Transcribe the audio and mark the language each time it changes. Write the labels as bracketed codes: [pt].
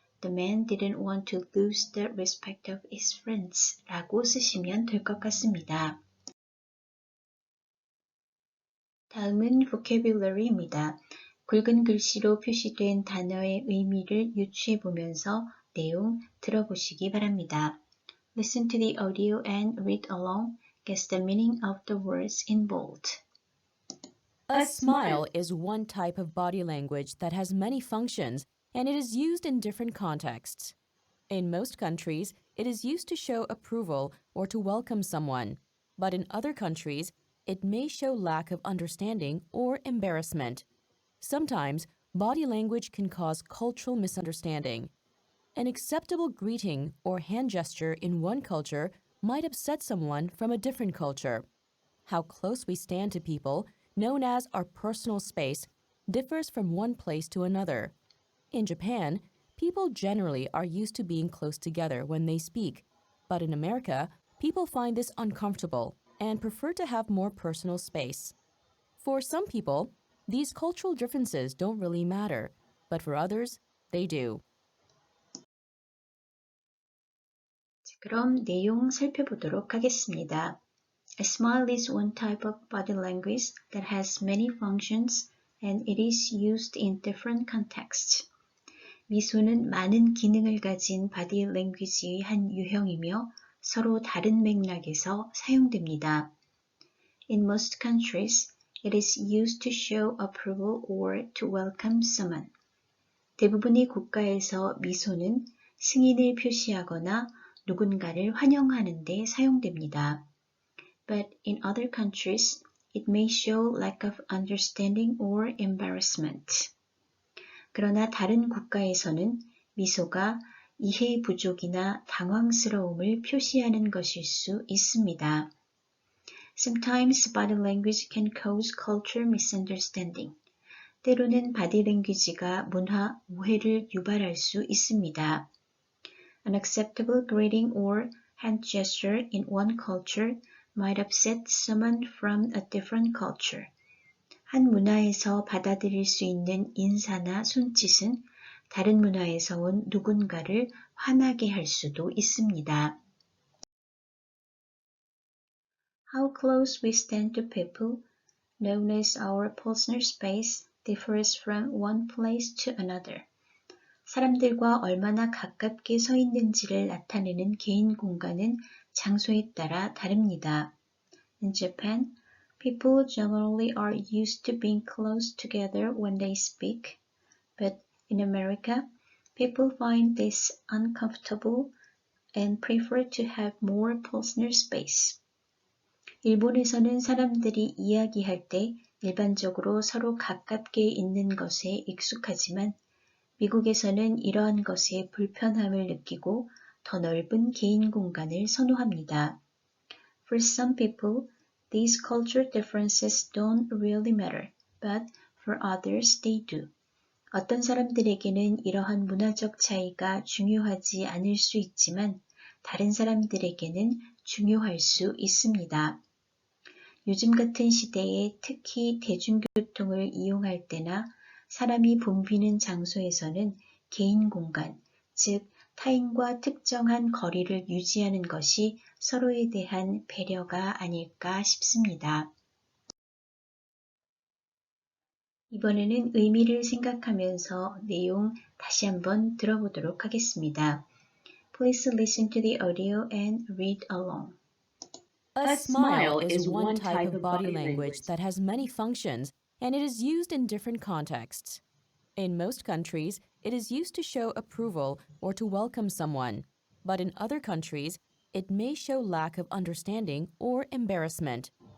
[en] The man didn't want to lose the respect of his friends [ko] 라고 쓰시면 될 것 같습니다. 다음은 vocabulary입니다. 굵은 글씨로 표시된 단어의 의미를 유추해 보면서 내용 들어보시기 바랍니다. [en] Listen to the audio and read along. Guess the meaning of the words in bold. A smile is one type of body language that has many functions, and it is used in different contexts. In most countries, it is used to show approval or to welcome someone, but in other countries, it may show lack of understanding or embarrassment. Sometimes, body language can cause cultural misunderstanding. An acceptable greeting or hand gesture in one culture might upset someone from a different culture. How close we stand to people, known as our personal space, differs from one place to another. In Japan, people generally are used to being close together when they speak, but in America, people find this uncomfortable and prefer to have more personal space. For some people, these cultural differences don't really matter, but for others, they do. [ko] 그럼 내용 살펴보도록 하겠습니다. [en] A smile is one type of body language that has many functions and it is used in different contexts. [ko] 미소는 많은 기능을 가진 바디 랭귀지의 한 유형이며 서로 다른 맥락에서 사용됩니다. [en] In most countries, it is used to show approval or to welcome someone. [ko] 대부분의 국가에서 미소는 승인을 표시하거나 누군가를 환영하는 데 사용됩니다. [en] But in other countries, it may show lack of understanding or embarrassment. [ko] 그러나 다른 국가에서는 미소가 이해 부족이나 당황스러움을 표시하는 것일 수 있습니다. [en] Sometimes body language can cause cultural misunderstanding. [ko] 때로는 바디 랭귀지가 문화 오해를 유발할 수 있습니다. [en] Unacceptable greeting or hand gesture in one culture might upset someone from a different culture. [ko] 한 문화에서 받아들일 수 있는 인사나 손짓은 다른 문화에서 온 누군가를 화나게 할 수도 있습니다. [en] How close we stand to people, known as our personal space, differs from one place to another. [ko] 사람들과 얼마나 가깝게 서 있는지를 나타내는 개인 공간은 장소에 따라 다릅니다. [en] In Japan, people generally are used to being close together when they speak, but in America, people find this uncomfortable and prefer to have more personal space. [ko] 일본에서는 사람들이 이야기할 때 일반적으로 서로 가깝게 있는 것에 익숙하지만 미국에서는 이러한 것에 불편함을 느끼고 더 넓은 개인 공간을 선호합니다. [en] For some people, these cultural differences don't really matter, but for others they do. [ko] 어떤 사람들에게는 이러한 문화적 차이가 중요하지 않을 수 있지만 다른 사람들에게는 중요할 수 있습니다. 요즘 같은 시대에 특히 대중교통을 이용할 때나 사람이 붐비는 장소에서는 개인 공간, 즉 타인과 특정한 거리를 유지하는 것이 서로에 대한 배려가 아닐까 싶습니다. 이번에는 의미를 생각하면서 내용 다시 한번 들어보도록 하겠습니다. [en] Please listen to the audio and read along. A smile is one type of body language that has many functions, and it is used in different contexts. In most countries, it is used to show approval or to welcome someone, but in other countries, it may show lack of understanding or embarrassment.